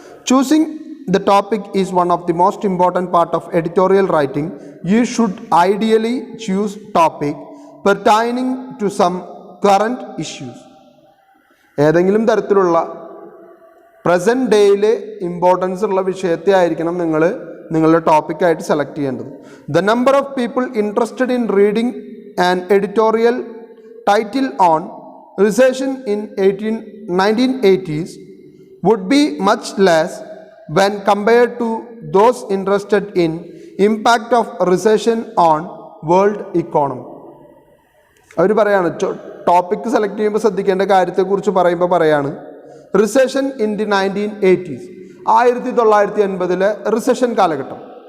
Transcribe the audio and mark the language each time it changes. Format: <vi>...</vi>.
<en>Choosing the topic is one of the most important part of editorial writing. You should ideally choose topic pertaining to some current issues.</en> <ml>ഏതെങ്കിലും തരത്തിലുള്ള present ഡേയിൽ importance ഉള്ള വിഷയത്തെ ആയിരിക്കണം നിങ്ങൾ നിങ്ങളുടെ ടോപ്പിക്കായിട്ട് select ചെയ്യേണ്ടത്.</ml> <en>The number of people interested in reading an editorial title on recession in 1980s would be much less when compared to those interested in impact of recession on world economy.</en> <ml>അവർ പറയാണ്, topic select ചെയ്യുമ്പോൾ ശ്രദ്ധിക്കേണ്ട കാര്യത്തെക്കുറിച്ച് പറയുമ്പോൾ പറയാണ്,</ml> <en>recession in the 1980s</en> <ml>1980 recession കാലഘട്ടം.</ml>